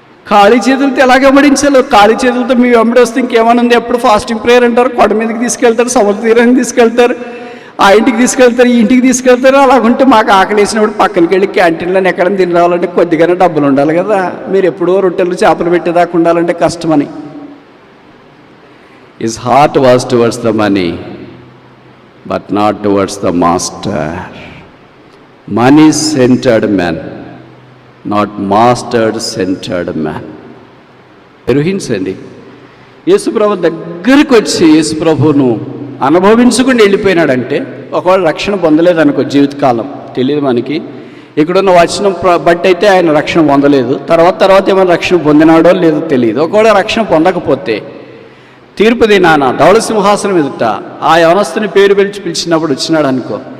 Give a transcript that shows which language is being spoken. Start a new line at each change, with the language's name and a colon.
Telugu: ఖాళీ చేతులతో ఎలాగ వెంబడించాలో? ఖాళీ చేతులతో మీ వెంబడి వస్తే ఇంకేమైనా ఉంది? ఎప్పుడు ఫాస్టింగ్ ప్రేయర్ అంటారు, కొండ మీదకి తీసుకెళ్తారు, సముద్ర తీరానికి తీసుకెళ్తారు, ఆ ఇంటికి తీసుకెళ్తారు, ఈ ఇంటికి తీసుకెళ్తారు. అలాగుంటే మాకు ఆకలి వేసినప్పుడు పక్కనకి వెళ్ళి క్యాంటీన్లో ఎక్కడైనా తిని రావాలంటే కొద్దిగానే డబ్బులు ఉండాలి కదా. మీరు ఎప్పుడో రొట్టెలు చేపలు పెట్టేదాకా ఉండాలంటే కష్టమని.
English: His heart was towards the money, but not towards the master. Money-centered man, not master-centered man.
Telugu: గ్రహించండి. యేసుప్రభు దగ్గరికి వచ్చి యేసుప్రభును అనుభవించుకుని వెళ్ళిపోయినాడంటే, ఒకవేళ రక్షణ పొందలేదనుకో జీవితకాలం, తెలియదు మనకి. ఇక్కడున్న వచనం బట్టి అయితే ఆయన రక్షణ పొందలేదు. తర్వాత ఏమైనా రక్షణ పొందినాడో లేదో తెలియదు. ఒకవేళ రక్షణ పొందకపోతే తీర్పు దినాన ధవళ సింహాసనం ఎదుట ఆ యవనస్తుని పేరు పిలిచినప్పుడు వచ్చినాడు అనుకో.